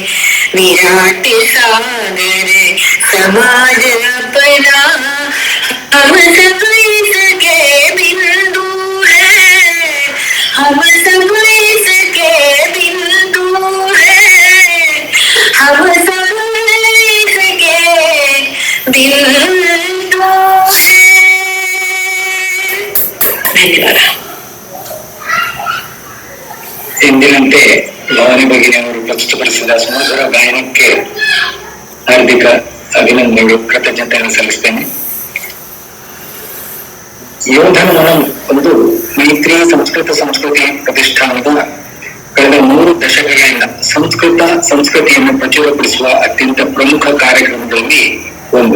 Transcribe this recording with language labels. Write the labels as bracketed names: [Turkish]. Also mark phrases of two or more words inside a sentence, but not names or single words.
[Hindi] विराट सागर समाज अपना, हम सब इसके बिंदु है। हम सब इसके बिंदु है। हम सब इसके बिंदु है। [Kannada] ಧನ್ಯವಾದ. ಎಂದಿನಂತೆ ಭವಾನಿ ಭಗಿನಿಯವರು ಪ್ರಸ್ತುತಪಡಿಸಿದ ಸುಮಧುರ ಗಾಯನಕ್ಕೆ ಹಾರ್ದಿಕ ಅಭಿನಂದನೆಗಳು, ಕೃತಜ್ಞತೆಯನ್ನು ಸಲ್ಲಿಸ್ತೇನೆ. ಯೋಧನ ಮನಂ ಒಂದು ಮೈತ್ರಿ ಸಂಸ್ಕೃತಿ ಪ್ರತಿಷ್ಠಾನದ ಕಳೆದ 3 ದಶಕಗಳಿಂದ ಸಂಸ್ಕೃತಿಯನ್ನು ಪ್ರಚುರಪಡಿಸುವ ಅತ್ಯಂತ ಪ್ರಮುಖ ಕಾರ್ಯಕ್ರಮಗಳಲ್ಲಿ ಒಂದು.